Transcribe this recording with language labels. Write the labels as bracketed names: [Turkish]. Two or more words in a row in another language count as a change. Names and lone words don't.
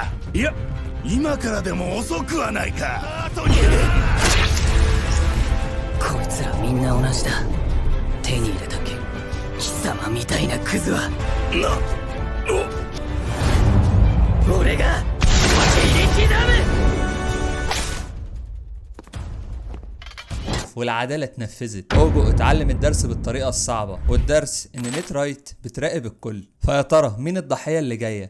[Japanese] いや今からでも遅くはないか。後にこいつらみんな同じだ。手に入れたけん貴様みたいなクズは俺が切り刻む。 [Arabic] والعدالة اتنفذت. اوجو اتعلم الدرس بالطريقة الصعبة، والدرس ان نيت رايت بتراقب الكل. فيا ترى مين الضحية اللي جاية؟